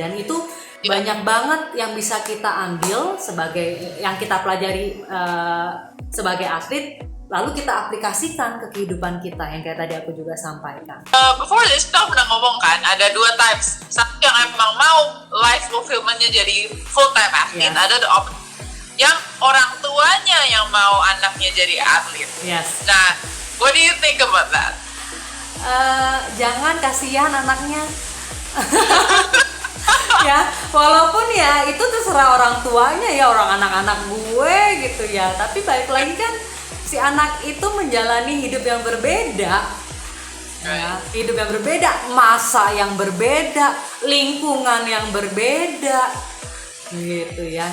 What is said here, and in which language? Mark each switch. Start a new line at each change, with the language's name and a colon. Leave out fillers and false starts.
Indonesian: Dan itu banyak banget yang bisa kita ambil sebagai yang kita pelajari sebagai atlet, lalu kita aplikasikan ke kehidupan kita yang kayak tadi aku juga sampaikan.
English: Before this
Indonesian: kita pernah ngomong kan ada 2 types. Satu yang emang mau
English: life fulfillment-
Indonesian: nya jadi
English: full time athlete,
Indonesian: ada yang orang tuanya yang mau anaknya jadi atlet.
English: Yes. Nah, what do you think about that?
Indonesian: Jangan, kasihan anaknya. Ya, walaupun ya itu terserah orang tuanya ya, orang anak-anak gue gitu ya. Tapi balik lagi kan si anak itu menjalani hidup yang berbeda. Ya, hidup yang berbeda, masa yang berbeda, lingkungan yang berbeda. Gitu ya.